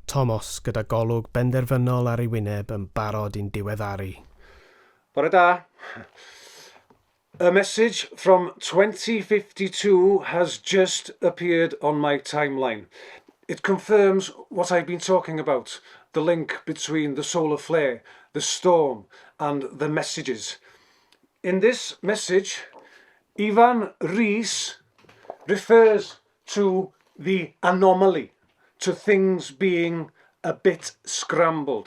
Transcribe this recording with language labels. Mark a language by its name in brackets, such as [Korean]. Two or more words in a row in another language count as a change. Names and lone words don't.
[Welsh] Thomas gyda golwg benderfynol ar ei wyneb yn barod i'n diweddaru. Bore da. [English] A message from 2052 has just appeared on my timeline. It confirms what I've been talking about, the link between the solar flare, the storm, and the messages. In this message, Ivan Rees refers to the anomaly, to things being a bit scrambled.